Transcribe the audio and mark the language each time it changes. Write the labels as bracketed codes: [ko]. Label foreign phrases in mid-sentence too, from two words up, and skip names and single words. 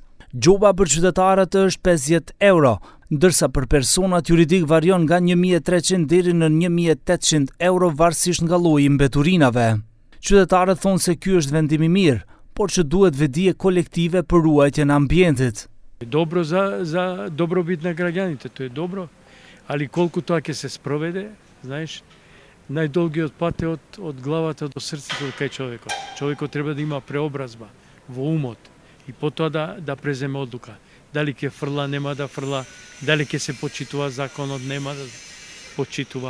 [sq] Gjoba për qytetarët është 50 euro, ndërsa për personat juridik varion nga 1.300 deri në 1.800 euro varësisht nga lloji i mbeturinave. Qytetarët thonë se ky është vendim i mirë, por që duhet vedije kolektive për ruajtjen e ambientit. [mk] Dobro za dobrobit na građanite, to je dobro. Ali [bg] колко това [mk] ќе се спроведе, знаеш, најдолгиот пат е од главата до срцето кај човекот. Човекот треба да има преобразба во умот и потоа да преземе одлука. Дали ќе фрла, нема да фрла, дали ќе се почитува законот, нема да почитува.